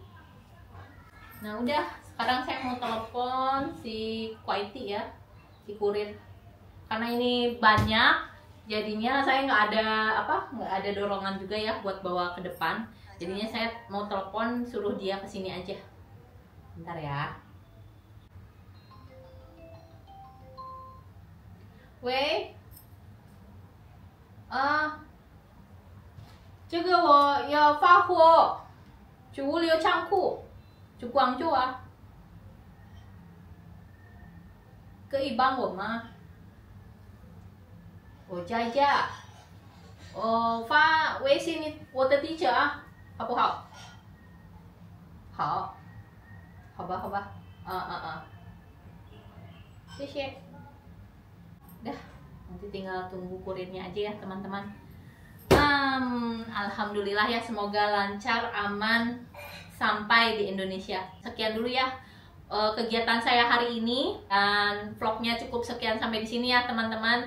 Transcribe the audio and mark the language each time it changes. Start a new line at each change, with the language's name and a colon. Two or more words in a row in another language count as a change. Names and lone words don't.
Indonesian: Nah udah, sekarang saya mau telepon si quality ya, si kurir. Karena ini banyak, jadinya saya nggak ada dorongan juga ya buat bawa ke depan. Jadinya saya mau telepon, suruh dia kesini aja. Bentar ya.
Chinese: Wei, 这个我要发货，去物流仓库，去广州啊，可以帮我吗？我加一下，我发微信我的地址啊，好不好？好，好吧，好吧，谢谢。
Indonesian: Dah, nanti tinggal tunggu kurirnya aja ya teman-teman. Alhamdulillah ya, semoga lancar, aman sampai di Indonesia. Sekian dulu ya kegiatan saya hari ini, dan vlognya cukup sekian sampai di sini ya teman-teman.